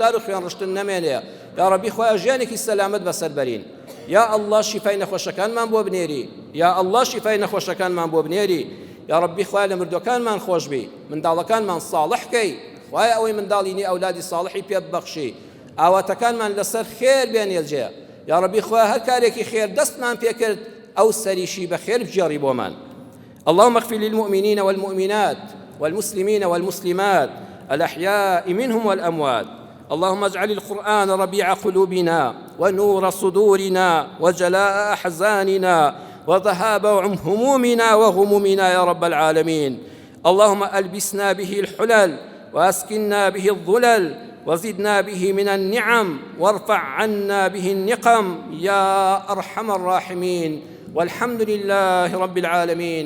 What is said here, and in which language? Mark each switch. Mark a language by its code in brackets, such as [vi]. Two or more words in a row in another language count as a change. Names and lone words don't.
[ckb] و خوێن ڕشتن نەمێنێ یا ڕەبی خوایە ژیانێکی سەلامەت بەسەر بەرین یا ئەڵڵا شیفای نەخۆشەکانمان بۆ بنێری یا ئەڵڵا شیفای نەخۆشەکانمان بۆ بنێری یا ڕەبی خوایە لە مردوەکانمان خۆشبی منداڵەکانمان ساڵح کەی خوایە ئەوەی منداڵینی ئەولادی ساڵحی پێ ببەخشی ئاواتەکانمان لەسەر خێر بێنێجێ یا ڕەبی خوایە هەر کارێکی خێر دەستمان پێ کرد ئەو سەریشی بەخێر بجێڕی بۆمان اللهم [ar] اغفر للمؤمنين والمؤمنات والمسلمين والمسلمات الأحياء منهم والأموات اللهم اجعل القرآن ربيع قلوبنا ونور صدورنا وجلاء أحزاننا وذهاب همومنا وغمومنا يا رب العالمين اللهم ألبسنا به الحلل وأسكننا به الظلل وزدنا به من النعم وارفع عنا به النقم يا أرحم الراحمين والحمد لله رب العالمين.